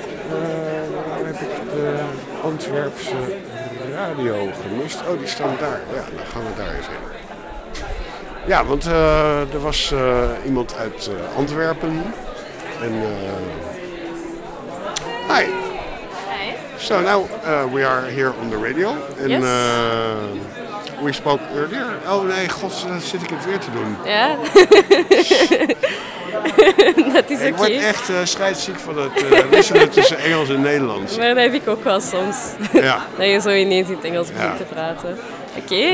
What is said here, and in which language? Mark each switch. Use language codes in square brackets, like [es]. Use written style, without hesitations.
[nl] Waar heb ik de Antwerpse radio gemist? Oh, die staan daar. Ja, dan gaan we daar eens heen. Ja, want er was iemand uit Antwerpen. [en] En hi. Hi. So now we are here on the radio. And, yes. We spoke earlier. [nl] Oh nee, god, zit ik het weer te doen. Ja. Dat is ook. Ik word echt scheidsziek van het wisselen tussen Engels en Nederlands. Maar dat heb ik ook wel soms. Ja. Dat je zo ineens in het Engels begint te praten. Oké. Okay.